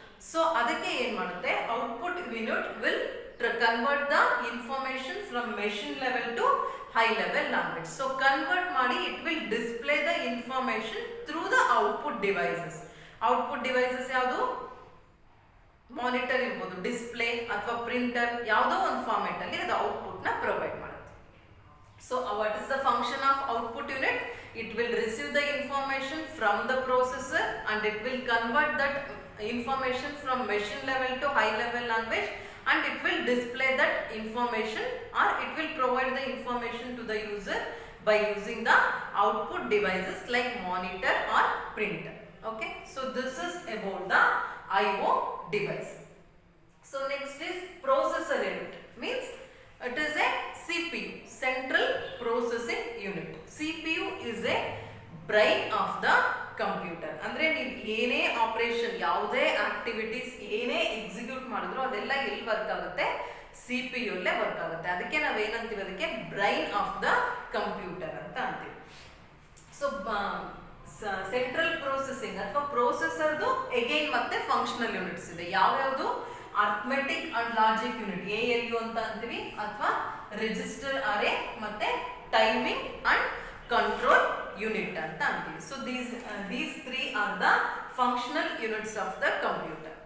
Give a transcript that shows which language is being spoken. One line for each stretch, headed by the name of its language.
Kannada: So ಅದಕ್ಕೆ ಏನ್ ಮಾಡುತ್ತೆ?
English: Output unit will convert the information from machine level to high level language. So
Kannada: convert ಮಾಡಿ
English: It will display the information through the output devices.
Kannada: Output devices ಯಾವುದು? Monitor ಇರ್ಬೋದು, display ಅಥವಾ printer, ಯಾವುದೋ ಒಂದು format ಅಲ್ಲಿ ಅದು ಔಟ್ಪುಟ್ ನ provide ಮಾಡುತ್ತೆ.
English: So what is the function of output unit? It will receive the information from the processor and it will convert that information from machine level to high level language and it will display that information or it will provide the information to the user by using the output devices like monitor or printer. Okay, so this is about the IO device. So next is processor unit, means it is a CPU, central processing unit. CPU is a brain of the computer.
Kannada: ಅಂದ್ರೆ ನೀವು ಏನೇ operation, ಯಾವುದೇ activities ಏನೇ execute ಮಾಡಿದ್ರು ಅದೆಲ್ಲ ಎಲ್ಲಿ work ಆಗುತ್ತೆ? CPU ಅಲ್ಲೇ ವರ್ಕ್ ಆಗುತ್ತೆ. ಅದಕ್ಕೆ ನಾವು ಏನಂತೀವಿ? ಅದಕ್ಕೆ
English: brain of the computer
Kannada: ಅಂತ ಅಂತೀವಿ. ಸೊ ಸೆಂಟ್ರಲ್ ಪ್ರೊಸೆಸಿಂಗ್ ಅಥವಾ ಪ್ರೊಸೆಸರ್ದು ಅಗೈನ್ ಮತ್ತೆ ಫಂಕ್ಷನಲ್ ಯೂನಿಟ್ಸ್ ಇದೆ. ಯಾವ್ಯಾವುದು?
English: arithmetic and logic unit, ALU
Kannada: ಅಂತ ಅಂತೀವಿ, ಅಥವಾ
English: Register array ಮತ್ತೆ timing and control unit ಅಂತ ಅಂತೀವಿ. So these three are the functional units of the computer.